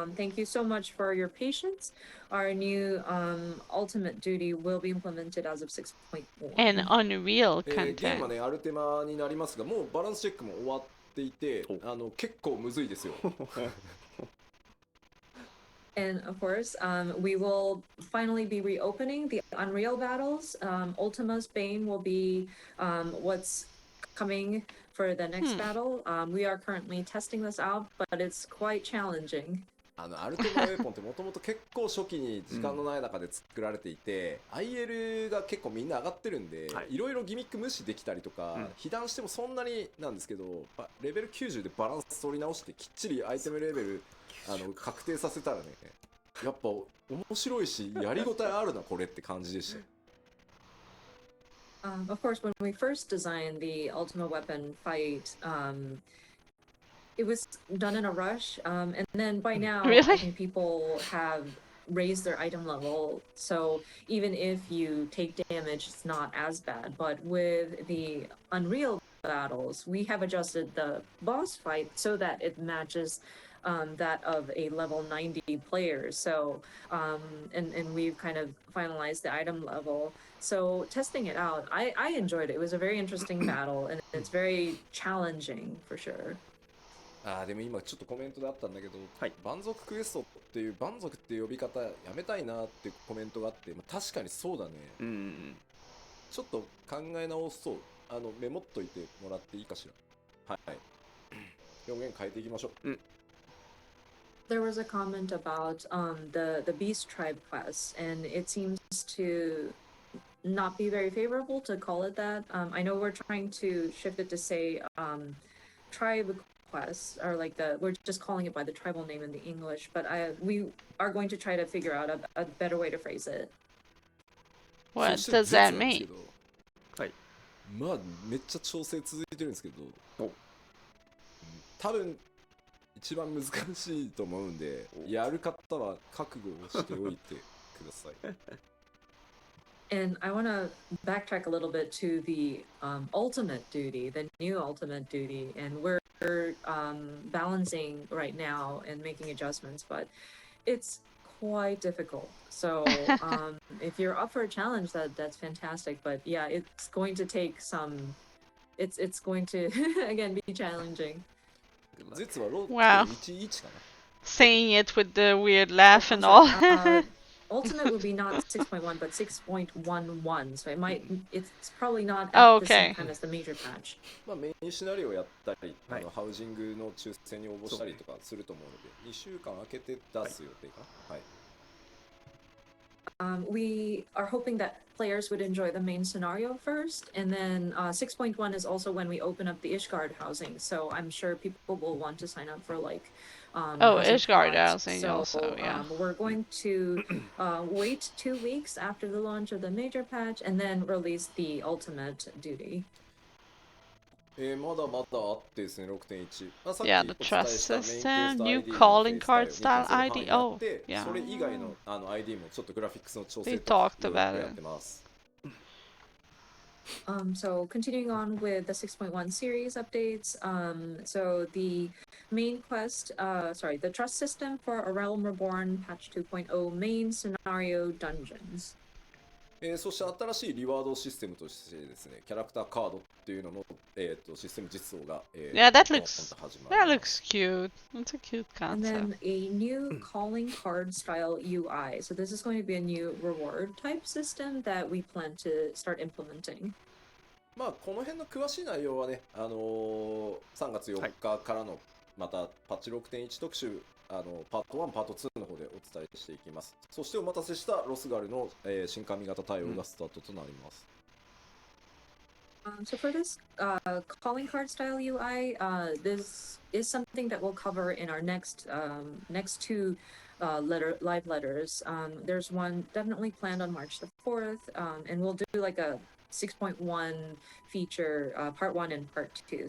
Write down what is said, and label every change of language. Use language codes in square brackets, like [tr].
[en] Thank you so much for your patience. Our new ultimate duty will be implemented as of 6.1. And Unreal [ja] ゲームはねアルテマになりますがもうバランスチェックも終わっていて結構むずいですよ。 [en] And of course, we will finally be reopening the Unreal battles. Ultima's Bane will be what's coming for the next battle. We are currently testing this out, but it's quite challenging. [ja] アルティマウェポンってもともと結構初期に時間のない中で作られていて、IL が結構みんな上がってるんで、いろいろギミック無視できたりとか、被弾してもそんなになんですけど、レベル90でバランス取り直してきっちりアイテムレベル確定させたらね、やっぱ面白いしやりごたえあるなこれって感じでした。 [en] Of course, when we first designed the Ultimate Weapon fight, it was done in a rush, and then by now, I Really? think people have raised their item level, so even if you take damage, it's not as bad. But with the Unreal battles, we have adjusted the boss fight so that it matches that of a level 90 player. So, and we've kind of finalized the item level. So testing it out, I enjoyed it. It was a very interesting battle, and it's very challenging for sure. [ja] でも今ちょっとコメントであったんだけど、蛮族クエストっていう蛮族っていう呼び方やめたいなっていうコメントがあって、確かにそうだね。ちょっと考え直そう。メモっといてもらっていいかしら。はい。表現変えていきましょう。 [en] There was a comment about the Beast Tribe quest, and it seems to not be very favorable to call it that. I know we're trying to shift it to say tribe quest, or like we're just calling it by the tribal name in the English, but we are going to try to figure out a better way to phrase it. What does that mean? まあめっちゃ調整続いてるんですけど、多分一番難しいと思うんで、やる方は覚悟をしておいてください。 And I want to backtrack a little bit to the ultimate duty, the new ultimate duty, and we're balancing right now and making adjustments, but it's quite difficult. So if you're up for a challenge, that's fantastic. But yeah, it's going to take some. It's going to again be challenging. Wow. Saying it with the weird laugh and all. Ultimate would be not 6.1 but 6.11, so it's probably not at the same time as the major patch. [ja] メインシナリオをやったり、ハウジングの抽選に応募したりとかすると思うので、2週間空けて出す予定かな。 [en] We are hoping that players would enjoy the main scenario first, and then 6.1 is also when we open up the Ishgard housing, so I'm sure people will want to sign up for like Ishgard housing also, yeah. We're going to wait 2 weeks after the launch of the major patch and then release the ultimate duty. [ja] まだまだあってですね、6.1。 [en] Yeah, the trust system, new calling card style ID. Oh, yeah. [ja] それ以外のID もちょっとグラフィックスの調整 [en] They [ja] と [en] talked about [ja] やっ [en] it. [ja] てます。 [en] So continuing on with the 6.1 series updates, so the main quest, the trust system for A Realm Reborn patch 2.0 main scenario dungeons. [ja] そして新しいリワードシステムとしてですね、キャラクターカードっていうのの、システム実装が、 [en] Yeah, that looks cute. That's a cute And then a new calling card style UI. So this is going to be a new reward type system that we plan to start implementing. [ja] まあこの辺の詳しい内容はね、3月4日からのまたパッチ 6.1 特集パート1、パート2の方でお伝えしていきます。そしてお待たせしたロスガルの、新髪型対応がスタートとなります。 [en] So for this calling card style UI, this is something that we'll cover in our next two live letters. There's one definitely planned on March the 4th, and we'll do like a 6.1 feature, part 1 and part 2.